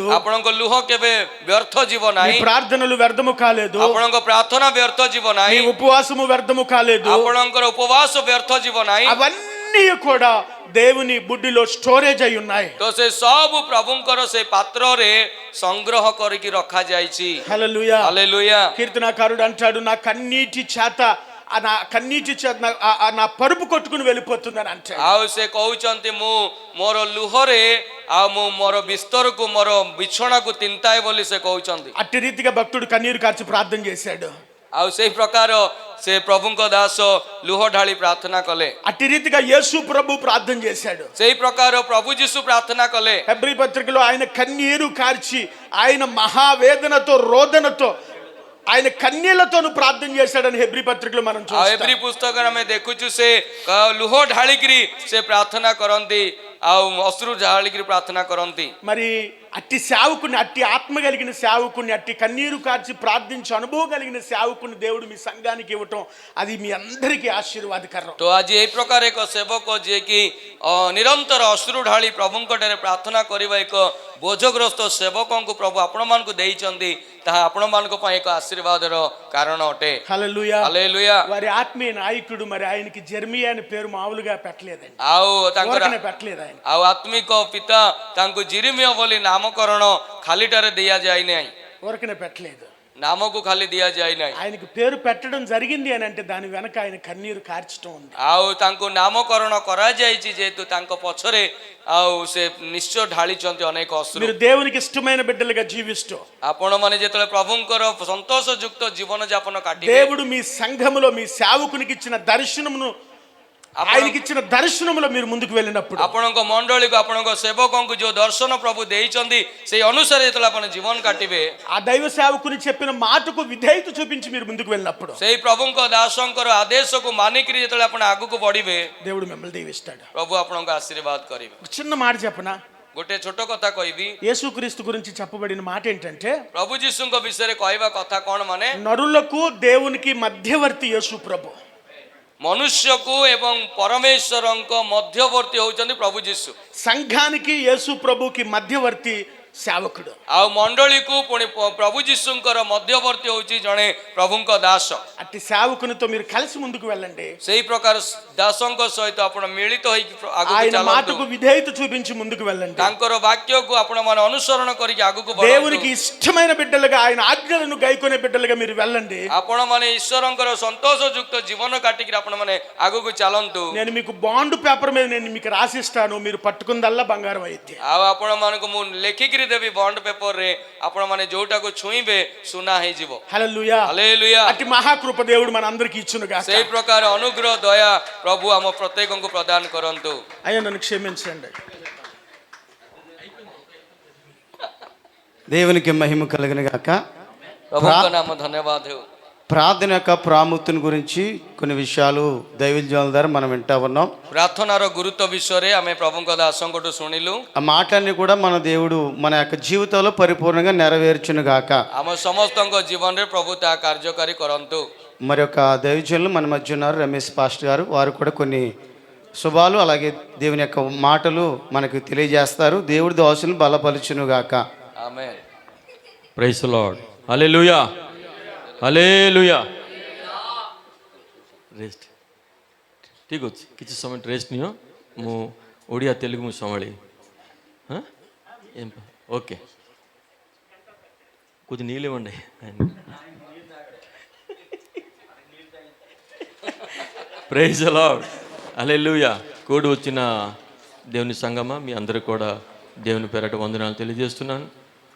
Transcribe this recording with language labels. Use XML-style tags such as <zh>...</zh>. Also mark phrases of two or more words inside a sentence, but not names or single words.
<or>ଆପଣଙ୍କ ଲୁହ କେବେ ବ୍ୟର୍ଥ ଯିବ</or> <te>మీ</te> <or>ନାହିଁ,</or> <te>ప్రార్థనలు వ్యర్థము కాలేదు,</te> <or>ଆପଣଙ୍କ ପ୍ରାର୍ଥନା ବ୍ୟର୍ଥ ଯିବ</or> <te>మీ</te> <or>ନାହିଁ,</or> <te>ఉపవాసము వ్యర్థము కాలేదు.</te> <or>ଆପଣଙ୍କର ଉପବାସ ବ୍ୟର୍ଥ ଯିବ ନାହିଁ.</or> <te>అవన్నీ కూడా దేవుని బుడ్డిలో స్టోరేజ్ అయి ఉన్నాయి.</te> <or>ତ ସେ ସବୁ ପ୍ରଭୁଙ୍କର ସେ ପାତ୍ରରେ ସଂଗ୍ରହ କରିକି ରଖାଯାଇଛି.</or> <te>హల్లెలూయా.</te> <or>ହାଲେଲୁୟା.</or> <te>కీర్తనాకారుడు అంటాడు, నా కన్నీటి చేత నా పరుపు కొట్టుకుని వెళ్ళిపోతుందని అంటాడు.</te> <or>ଆଉ ସେ କହୁଛନ୍ତି ମୁଁ ମୋର ଲୁହରେ ଆଉ ମୁଁ ମୋର ବିସ୍ତରକୁ ମୋର ବିଛଣାକୁ ତିନ୍ତାଏ ବୋଲି ସେ କହୁଛନ୍ତି.</or> <te>అట్టి రీతిగా భక్తుడు కన్నీరు కార్చి ప్రార్థన చేశాడు.</te> <or>ଆଉ ସେଇ ପ୍ରକାର ସେ ପ୍ରଭୁଙ୍କ ଦାସ ଲୁହ ଢାଳି ପ୍ରାର୍ଥନା କଲେ.</or> <te>అట్టి రీతిగా యేసు ప్రభు ప్రార్థన చేశాడు.</te> <or>ସେଇ ପ୍ରକାର ପ୍ରଭୁ ଯୀଶୁ ପ୍ରାର୍ଥନା କଲେ.</or> <te>హెబ్రీ పత్రికలో ఆయన కన్నీరు కార్చి ఆయన మహావేదనతో రోదనతో ఆయన కన్నీళ్లతోను ప్రార్థన చేశాడని హెబ్రీ పత్రికలో మనం</te> <or>ଆଉ</or> <te>చూస్తాం.</te> <or>ଏଭ୍ରି పుస్తକରେ ଆମେ ଦେଖୁଛୁ ସେ ଲୁହ ଢାଳିକିରି ସେ ପ୍ରାର୍ଥନା କରନ୍ତି ଆଉ ଅଶ୍ରୁ ଢାଳିକିରି ପ୍ରାର୍ଥନା କରନ୍ତି.</or> <te>మరి అట్టి సేవకుని, అట్టి ఆత్మ కలిగిన సేవకుని, అట్టి కన్నీరు కార్చి ప్రార్థించి అనుభవం కలిగిన సేవకుని దేవుడు మీ సంఘానికి ఇవ్వటం అది మీ అందరికీ ఆశీర్వాదకరం.</te> <or>ତ ଆଜି ଏଇ ପ୍ରକାର ଏକ ସେବକ ଯିଏକି ନିରନ୍ତର ଅଶ୍ରୁ ଢାଳି ପ୍ରଭୁଙ୍କ ଠାରେ ପ୍ରାର୍ଥନା କରିବା ଏକ ବୋଝଗ୍ରସ୍ତ ସେବକଙ୍କୁ ପ୍ରଭୁ ଆପଣମାନଙ୍କୁ ଦେଇଛନ୍ତି, ତାହା ଆପଣମାନଙ୍କ ପାଇଁ ଏକ ଆଶୀର୍ବାଦର କାରଣ ଅଟେ.</or> <te>హల్లెలూయా.</te> <or>ହାଲେଲୁୟା.</or> <te>వారి ఆత్మీయ నాయకుడు మరి ఆయనకి జెర్మియా అని పేరు మామూలుగా పెట్టలేదండి,</te> <or>ଆଉ ତାଙ୍କର</or> <te>ఊరకనే పెట్టలేదు ఆయన.</te> <or>ଆଉ ଆତ୍ମିକ ପିତା ତାଙ୍କୁ ଜିରିମିୟ ବୋଲି ନାମକରଣ ଖାଲିଟାରେ ଦିଆଯାଇ ନାହିଁ,</or> <te>ఊరకనే పెట్టలేదు,</te> <or>ନାମକୁ ଖାଲି ଦିଆଯାଇ ନାହିଁ.</or> <te>ఆయనకు పేరు పెట్టడం జరిగింది అని అంటే దాని వెనక ఆయన కన్నీరు కార్చడం ఉంది.</te> <or>ଆଉ ତାଙ୍କୁ ନାମକରଣ କରାଯାଇଛି ଯେହେତୁ ତାଙ୍କ ପଛରେ ଆଉ ସେ ନିଶ୍ଚୟ ଢାଳିଛନ୍ତି ଅନେକ ଅଶ୍ରୁ.</or> <te>మీరు దేవునికి ఇష్టమైన బిడ్డలుగా జీవిస్తూ</te> <or>ଆପଣମାନେ ଯେତେବେଳେ ପ୍ରଭୁଙ୍କର ସନ୍ତୋଷ ଯୁକ୍ତ ଜୀବନ ଯାପନ କାଟିବେ,</or> <te>దేవుడు మీ సంఘములో మీ సేవకునికి ఇచ్చిన దర్శనమును, ఆయనకి ఇచ్చిన దర్శనములో మీరు ముందుకు వెళ్ళినప్పుడు,</te> <or>ଆପଣଙ୍କ ମଣ୍ଡଳୀକୁ ଆପଣଙ୍କ ସେବକଙ୍କୁ ଯୋଉ ଦର୍ଶନ ପ୍ରଭୁ ଦେଇଛନ୍ତି ସେଇ ଅନୁସାରେ ଯେତେବେଳେ ଆପଣ ଜୀବନ କାଟିବେ,</or> <te>ఆ దైవ సేవకుని చెప్పిన మాటకు విధేయత చూపించి మీరు ముందుకు వెళ్ళినప్పుడు</te> <or>ସେଇ ପ୍ରଭୁଙ୍କ ଦାସଙ୍କର ଆଦେଶକୁ ମାନିକିରି ଯେତେବେଳେ ଆପଣ ଆଗକୁ ବଢିବେ,</or> <te>దేవుడు మిమ్మల్ని దీవిస్తాడు.</te> <or>ପ୍ରଭୁ ଆପଣଙ୍କୁ ଆଶୀର୍ବାଦ କରିବେ.</or> <te>ఒక చిన్న మాట చెప్పనా,</te> <or>ଗୋଟେ ଛୋଟ କଥା କହିବି.</or> <te>యేసుక్రీస్తు గురించి చెప్పబడిన మాట ఏంటంటే,</te> <or>ପ୍ରଭୁ ଯୀଶୁଙ୍କ ବିଷୟରେ କହିବା କଥା କଣ, ମାନେ</or> <te>నరులకు దేవునికి మధ్యవర్తి యేసు ప్రభు.</te> <or>ମନୁଷ୍ୟକୁ ଏବଂ ପରମେଶ୍ୱରଙ୍କ ମଧ୍ୟବର୍ତ୍ତୀ ହଉଛନ୍ତି ପ୍ରଭୁ ଯୀଶୁ.</or> <te>సంఘానికి యేసు ప్రభుకి మధ్యవర్తి సేవకుడు.</te> <or>ଆଉ ମଣ୍ଡଳୀକୁ ପୁଣି ପ୍ରଭୁ ଯୀଶୁଙ୍କର ମଧ୍ୟବର୍ତ୍ତୀ ହଉଛି ଜଣେ ପ୍ରଭୁଙ୍କ ଦାସ.</or> <te>అట్టి సేవకునితో మీరు కలిసి ముందుకు వెళ్ళండి.</te> <or>ସେଇ ପ୍ରକାର ଦାସଙ୍କ ସହିତ ଆପଣ ମିଳିତ ହେଇକି ଆଗକୁ</or> <te>ఆయన</te> <or>ଚାଲନ୍ତୁ.</or> <te>మాటకు విధేయత చూపించి ముందుకు వెళ్ళండి.</te> <or>ତାଙ୍କର ବାକ୍ୟକୁ ଆପଣମାନେ ଅନୁସରଣ କରିକି ଆଗକୁ ବଢନ୍ତୁ.</or> <te>దేవునికి ఇష్టమైన బిడ్డలుగా, ఆయన ఆజ్ఞలను గైకొనే బిడ్డలుగా మీరు వెళ్ళండి.</te> <or>ଆପଣମାନେ ଈଶ୍ୱରଙ୍କର ସନ୍ତୋଷ ଯୁକ୍ତ ଜୀବନ କାଟିକିରି ଆପଣମାନେ ଆଗକୁ ଚାଲନ୍ତୁ.</or> <te>నేను మీకు</te> <en>bond paper</en> <te>మీద నేను మీకు రాసిస్తాను, మీరు పట్టుకుందల్లా బంగారం అయితే.</te> <or>ଆଉ ଆପଣମାନଙ୍କୁ ମୁଁ ଲେଖିକିରି ଦେବି</or> <en>bond paperରେ,</en> <or>ଆପଣମାନେ ଯୋଉଟାକୁ ଛୁଇଁବେ ସୁନା ହେଇଯିବ.</or> <te>హల్లెలూయా.</te> <or>ହାଲେଲୁୟା.</or> <te>అట్టి మహాకృప దేవుడు మన అందరికి ఇచ్చునుగా.</te> <or>ସେଇ ପ୍ରକାର ଅନୁଗ୍ରହ ଦୟା ପ୍ରଭୁ ଆମ ପ୍ରତ୍ୟେକଙ୍କୁ ପ୍ରଦାନ କରନ୍ତୁ.</or> <te>అయ్యా నన్ను క్షమించండి. దేవునికి మహిమ కలిగిన గాక.</te> <or>ପ୍ରଭୁଙ୍କ ନାମ ଧନ୍ୟବାଦ ହେଉ.</or> <te>ప్రార్థన యొక్క ప్రాముఖ్యత గురించి కొన్ని విషయాలు దైవజనుల ద్వారా మనం వింటా ఉన్నాం.</te> <or>ପ୍ରାର୍ଥନାର ଗୁରୁତ୍ୱ ବିଷୟରେ ଆମେ ପ୍ରଭୁଙ୍କ ଦାସଙ୍କଠୁ ଶୁଣିଲୁ.</or> <te>ఆ మాటలన్నీ కూడా మన దేవుడు మన యొక్క జీవితంలో పరిపూర్ణంగా నెరవేర్చును గాక.</te> <or>ଆମ ସମସ୍ତଙ୍କ ଜୀବନରେ ପ୍ରଭୁ ତାହା କାର୍ଯ୍ୟକାରୀ କରନ୍ତୁ.</or> <te>మరి యొక్క దైవజనులు మన మధ్య ఉన్నారు, రమేష్ పాస్టర్ గారు. వారు కూడా కొన్ని శుభాలు అలాగే దేవుని యొక్క మాటలు మనకు తెలియజేస్తారు. దేవుడి దోషులను బలపరచును గాక. ఆమేన్.</te> <en>Praise the Lord. ହାଲେଲୁୟା. ହାଲେଲୁୟା.</en> <or>ରେଷ୍ଟ ଠିକ୍ ଅଛି, କିଛି ସମୟ ରେଷ୍ଟ ନିଅ. ମୁଁ ଓଡ଼ିଆ ତେଲୁଗୁ ମୁଁ ସମ୍ଭାଳି. ହଁ</or> <te>ఓకే, కొద్ది నీళ్ళు ఇవ్వండి.</te> <en>Praise the Lord.</en> <te>హల్లెలూయా. కూడి వచ్చిన దేవుని సంగమా, మీ అందరూ కూడా దేవుని పేరట వందనాలు తెలియజేస్తున్నాను.</te>